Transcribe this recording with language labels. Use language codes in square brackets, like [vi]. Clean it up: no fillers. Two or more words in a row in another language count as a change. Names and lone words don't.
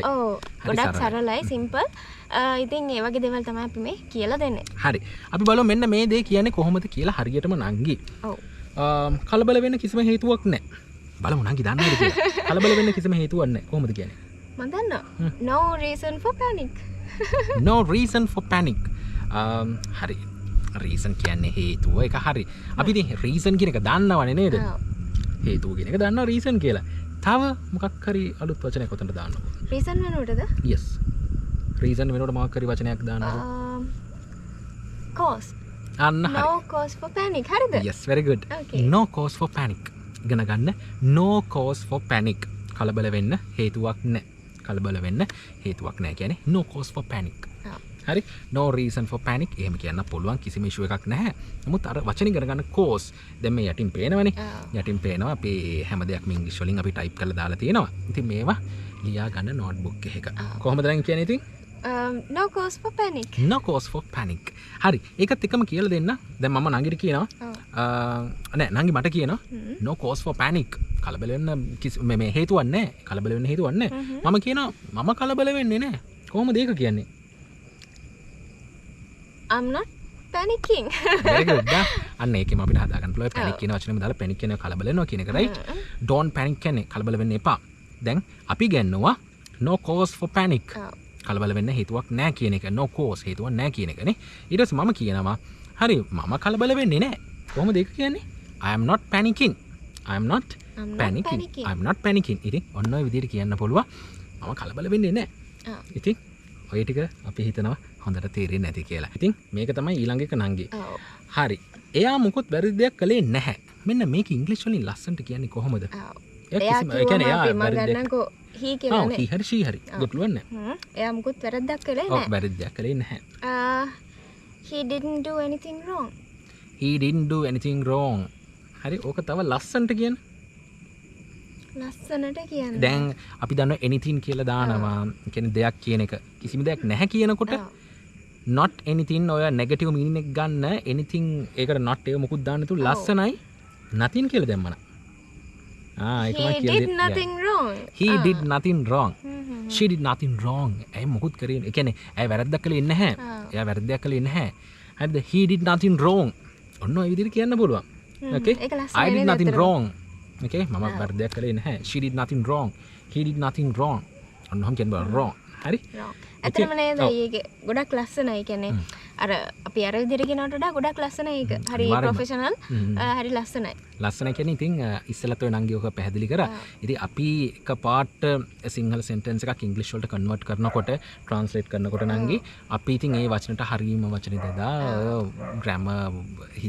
[si] ඔව් ගොඩක් සරලයි සිම්පල්. ඉතින් ඒ වගේ දේවල් තමයි අපි මේ කියලා දෙන්නේ. හරි. අපි බලමු මෙන්න මේ දේ කියන්නේ කොහොමද කියලා හරියටම නංගි. ඔව්. කලබල වෙන්න කිසිම හේතුවක් නැහැ. බලමු නංගි දන්නවද කියලා. කලබල වෙන්න කිසිම හේතුවක් නැහැ. කොහොමද කියන්නේ? මම දන්නවා. [en] No reason for panic. No reason for panic. [si] හරි. reason කියන්නේ හේතුව. ඒක හරි. අපි ඉතින් reason කියන එක දන්නවනේ නේද? හේතුව කියන එක දන්නවා reason කියලා. තව මොකක් හරි අලුත් වචනයක් උතනට දාන්නකො. reason වෙනකොටද? yes. reason වෙනකොට මොකක් හරි වචනයක් දාන්නකො. cause. අන්න හරි. [en] No cause for panic. හරිද? yes, very good. Okay. No cause for panic. [si] ඉගෙන ගන්න. [en] No cause for panic. [si] කලබල වෙන්න හේතුවක් නැහැ. කලබල වෙන්න හේතුවක් නැහැ කියන්නේ [en] no cause for panic. [si] හරි. [en] No reason for panic. [si] එහෙම කියන්න පුළුවන් කිසිම ඉෂුව එකක් නැහැ. නමුත් අර වචන ඉගෙන ගන්න cause දැන් මේ යටින් පේනවනේ. යටින් පේනවා අපි හැම දෙයක්ම ඉංග්‍රීසි වලින් අපි ටයිප් කරලා දාලා තියෙනවා. ඉතින් මේවා ලියා ගන්න නෝට්බුක් එකක. කොහොමද දැන් කියන්නේ ඉතින්? [en] No cause for panic. No cause for panic. [si] හරි. ඒකත් එකම කියලා දෙන්න. දැන් මම නංගිට කියනවා. නෑ නංගි මට කියනවා [en] no cause for panic. [si] කලබල වෙන්න මේ හේතුවක් නැහැ. කලබල වෙන්න හේතුවක් නැහැ. මම කියනවා මම කලබල වෙන්නේ නැහැ. කොහොමද ඒක කියන්නේ? [en] I'm not panicking. very good. [si] අන්න ඒකෙම අපිට හදා ගන්න පුළුවන් panic කියන වචනේම දාලා panic කියන කලබල වෙනවා කියන එක right. [en] don't panic [si] කියන්නේ කලබල වෙන්න එපා. දැන් අපි ගන්නවා [en] no cause for panic. [si] කලබල වෙන්න හේතුවක් නැහැ කියන එක. [en] no cause [si] හේතුවක් නැහැ කියන එකනේ. ඊට පස්සේ මම කියනවා හරි මම කලබල වෙන්නේ නැහැ. කොහොමද ඒක කියන්නේ? [en] I am not panicking. I am not panicking. I am not panicking. [si] ඉතින් ඔන්න ඔය විදිහට කියන්න පුළුවන්. මම කලබල වෙන්නේ නැහැ. ඉතින් ඔය ටික අපි හිතනවා හොඳට තේරෙන්නේ නැති කියලා. ඉතින් මේක තමයි ඊළඟ එක නංගි. හරි. එයා මොකොත් වැරදි දෙයක් කළේ නැහැ. මෙන්න මේක ඉංග්‍රීසි වලින් ලස්සනට කියන්නේ කොහොමද? එයා කියන්නේ එයා වැරදි දෙයක් he කියන්නේ he හරි she හරි ගැටලුවක් නැහැ. එයා මොකොත් වැරද්දක් කළේ නැහැ. ඔව් වැරදි දෙයක් කළේ නැහැ. [en] He didn't do anything wrong. He didn't do anything wrong. [si] හරි ඕක තව ලස්සනට කියන්න. ලස්සනට කියන්න. දැන් අපි දන්නවා anything කියලා දානවා. ඒ කියන්නේ දෙයක් කියන එක. කිසිම දෙයක් නැහැ කියනකොට [en] not anything [si] ඔය [en] negative meaning [si] එක ගන්න anything ඒකට not එක මොකුත් දාන්න තු ලස්සනයි nothing කියලා දැම්මන. ඒක මම [en] He did nothing wrong. He did nothing wrong. She did nothing wrong. [si] ඇයි මොකුත් කරේ. ඒ කියන්නේ ඇයි වැරද්දක් කළේ නැහැ. එයා වැරද්දක් කළේ නැහැ. හරිද? [en] He did nothing wrong. [si] ඔන්න ඔය විදිහට කියන්න පුළුවන්. [en] Okay? I did nothing wrong. [si] Okay? මම වැරද්දක් කළේ නැහැ. [en] She did nothing wrong. He did nothing wrong. [si] ඔන්න ඔහොම කියන්න බලන්න wrong. හරි? ඇත්තටම නේද? ඒක ගොඩක් ලස්සනයි. කියන්නේ අර අපි අර විදිහට කියනකට වඩා ගොඩක් ලස්සනයි ඒක. හරි ප්‍රොෆෙෂනල්. හරි ලස්සනයි. ලස්සනයි කියන්නේ ඉතින් ඉස්සෙල්ලත් ඔය නංගි ඔක පැහැදිලි කරා. ඉතින් අපි එක පාට සිංහල සෙන්ටෙන්ස් එකක් ඉංග්‍රීසි වලට කන්වර්ට් කරනකොට ට්‍රාන්ස්ලේට් කරනකොට නංගි අපි ඉතින් ඒ වචනට හරියම වචනේ දාලා ග්‍රැමර් හිත